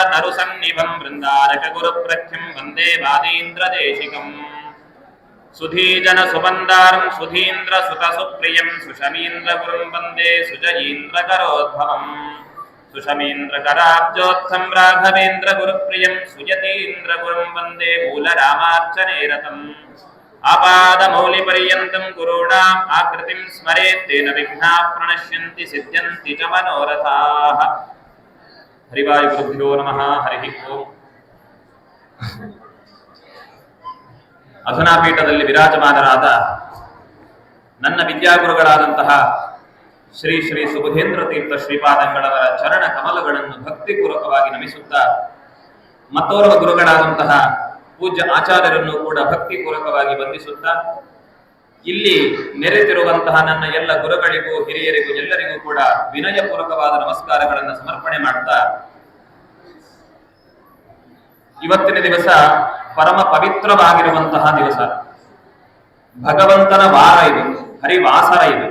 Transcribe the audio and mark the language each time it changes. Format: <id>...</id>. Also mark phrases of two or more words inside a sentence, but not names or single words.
<sa>तरुसन्निभं वृन्दारक गुरुप्रख्यं वन्दे वादीन्द्रदेशिकम् सुधीजन सुवन्दारं सुधीन्द्र सुतसुप्रियं सुशमीन्द्र गुरुं वन्दे सुजयीन्द्रकरोद्भवम् सुशमीन्द्रकराब्जोत्थं राघवेन्द्र गुरुप्रियं सुयतीन्द्र गुरुं वन्दे मूलरामार्चनेरतम् आपादमौलिपर्यन्तं गुरूणाम् आकृतिं स्मरेत् तेन विघ्नाः प्रणश्यन्ति सिद्ध्यन्ति च मनोरथाः। हरिवायुगुरुभ्यो नमः। हरिः ओम्।</sa> <kn>ಅಧುನಾಪೀಠದಲ್ಲಿ ವಿರಾಜಮಾನರಾದ ನನ್ನ ವಿದ್ಯಾಗುರುಗಳಾದಂತಹ ಶ್ರೀ ಶ್ರೀ ಸುಬುಧೇಂದ್ರ ತೀರ್ಥ ಶ್ರೀಪಾದಂಗಳವರ ಚರಣ ಕಮಲಗಳನ್ನು ಭಕ್ತಿಪೂರ್ವಕವಾಗಿ ನಮಿಸುತ್ತಾ, ಮತ್ತೋರ್ವ ಗುರುಗಳಾದಂತಹ ಪೂಜ್ಯ ಆಚಾರ್ಯರನ್ನು ಕೂಡ ಭಕ್ತಿಪೂರ್ವಕವಾಗಿ ವಂದಿಸುತ್ತಾ, ಇಲ್ಲಿ ನೆರೆತಿರುವಂತಹ ನನ್ನ ಎಲ್ಲ ಗುರುಗಳಿಗೂ ಹಿರಿಯರಿಗೂ ಎಲ್ಲರಿಗೂ ಕೂಡ ವಿನಯಪೂರ್ವಕವಾದ ನಮಸ್ಕಾರಗಳನ್ನು ಸಮರ್ಪಣೆ ಮಾಡುತ್ತಾ, ಇವತ್ತಿನ ದಿವಸ ಪರಮ ಪವಿತ್ರವಾಗಿರುವಂತಹ ದಿವಸ, ಭಗವಂತನ ವಾರ ಇದು, ಹರಿವಾಸರ ಇದು.</kn>